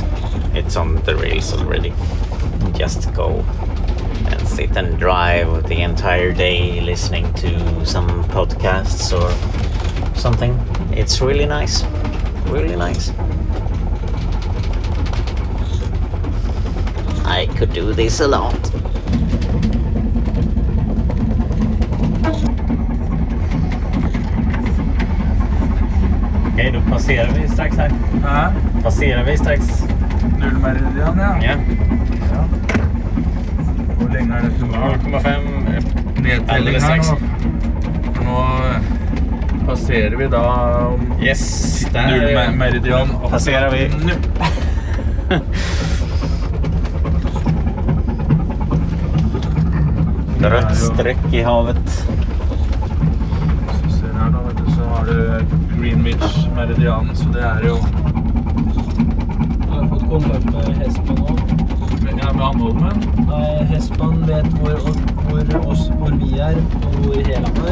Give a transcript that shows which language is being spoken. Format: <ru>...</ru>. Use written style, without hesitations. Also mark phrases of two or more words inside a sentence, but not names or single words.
<en>It's on the rails already. Just go and sit and drive the entire day listening to some podcasts or something. It's really nice. Really nice. I could do this a lot.</en> <sv>Okej, då passerar vi strax här. Ja. Passerar vi strax. Nullmeridian, ja. Ja.</sv> <no>Hvor lenge er det til 0,5 nedtelling her nå? Nå passerer vi da Yes,</no> <sv>där nullmeridian. passerar vi. Rött streck i havet.</sv> <no>Så ser her nå, vet du, så har du Greenwich-meridian, så det er jo... Jeg har fått kontakt med Hespan nå. Ja, med Anholmen. Nei, Hespan vet hvor vi er, og hvor Heland er.</no>